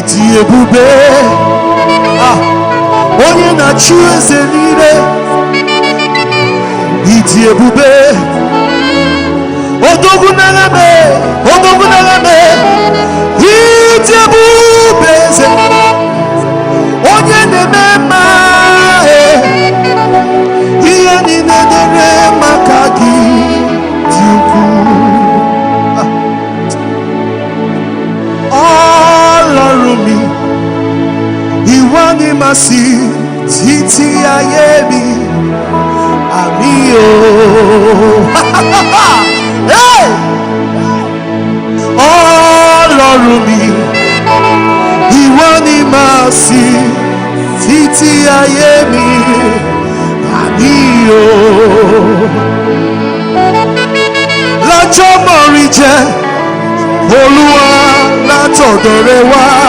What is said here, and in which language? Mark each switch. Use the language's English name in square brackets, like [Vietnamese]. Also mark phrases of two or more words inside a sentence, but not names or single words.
[Igbo] ebube onye na-achị eze niile ịdị ebube odogwu n'agha me ịdị ebube eze onye na-eme mma ihe niile dere maka gị dị ukwuu [Yoruba] ọlọrụ mi ìwọ ni màá sí títí ayé mi àmì o ọlọ́run mi ìwọ ni màá sí títí ayé mi àmì o lọ́jọ́ mọ̀rí jẹ́ olúwa látọ̀dọ̀ rẹ wá